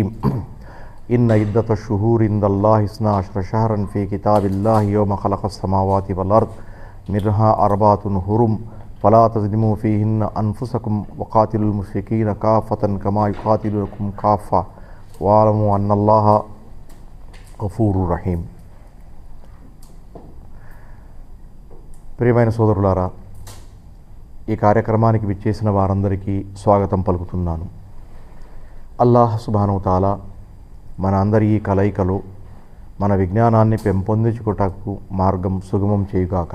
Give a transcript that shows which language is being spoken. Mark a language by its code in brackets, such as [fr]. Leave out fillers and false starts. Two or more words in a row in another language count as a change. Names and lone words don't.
[ar] إن عدة الشهور عند الله 12 شهرا في كتاب الله يوم خلق السماوات والأرض منها 4 حرم فلا تظلموا فيهن أنفسكم وقاتلوا المشركين كافة كما يقاتلونكم كافة واعلموا أن الله غفور رحيم. [te] ప్రియమైన సోదరులారా, ఈ కార్యక్రమానికి విచ్చేసిన వారందరికీ స్వాగతం పలుకుతున్నాను. అల్లాహ్ [ar] سبحانه تعالى [te] మన అందరి ఈ కలయికలో మన విజ్ఞానాన్ని పెంపొందించుకోటకు మార్గం సుగమం చేయుగాక.